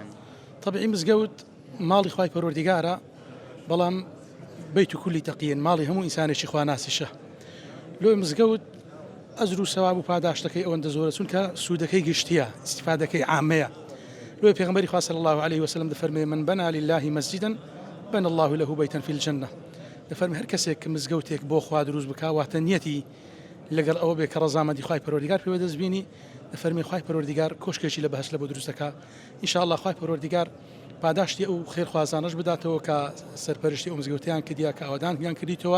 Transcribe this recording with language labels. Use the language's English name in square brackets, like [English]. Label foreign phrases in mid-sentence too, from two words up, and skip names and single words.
[Central Kurdish] طبعی مزگەوت ماڵی خوای پەروەردیگارە، بەڵام بەیت و کولی تەقیین ماڵی هەموو ئینسانێکی خواناسیشە. لۆی مزگەوت ئەجر و سەواب و پاداشتەکەی ئەوەندە زۆرە چونکە سوودەکەی گشتیە، استیفادەکەی عامەیە. لۆی پێغەمبەری خوا [Arabic] صلی الله عليه وسلم [Central Kurdish] دەفەرمێ [Arabic] من بنا لله مسجدا بنى الله له بيتا في الجنة. [Central Kurdish] دەفەرمێ هەر کەسێک کە مزگەوتێک بۆ خوا دروست بکا واتە نیەتی لەگەڵ ئەوە بێ کە ڕەزامەندی خوای پەروەردیگار پێوە دەستبینی، دەفەرمێ خوای پەروەردیگار کۆشکێکی لە بەهەشت لە بۆ دروست دەکا. [Arabic] ئینشاء الله [Central Kurdish] خوای پەروەردیگار پاداشتی ئەو خێرخوازانەش بداتەوە کە سەرپەرشتی ئەو مزگەوتیان کردیا کە ئاوادانیان کردیتەوە.